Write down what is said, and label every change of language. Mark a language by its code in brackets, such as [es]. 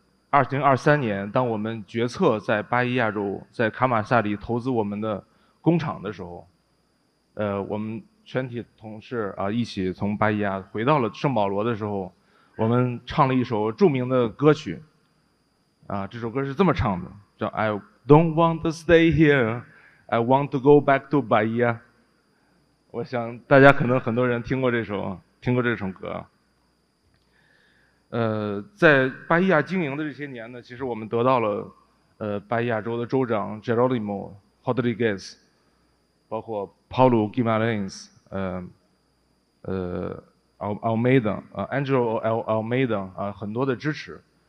[zh] 2023年，当我们决策在巴伊亚州在卡马萨里投资我们的工厂的时候，我们全体同事一起从巴伊亚回到了圣保罗的时候，我们唱了一首著名的歌曲。这首歌是这么唱的，叫 [en] I don't want to stay here, I want to go back to Bahia。 [zh] 我想大家可能很多人听过这首歌。在巴伊亚经营的这些年呢，其实我们得到了巴伊亚州的州长 Jerolimo Rodrigues， 包括 Paulo Guimarães， Almeida， Angelo Almeida 很多的支持。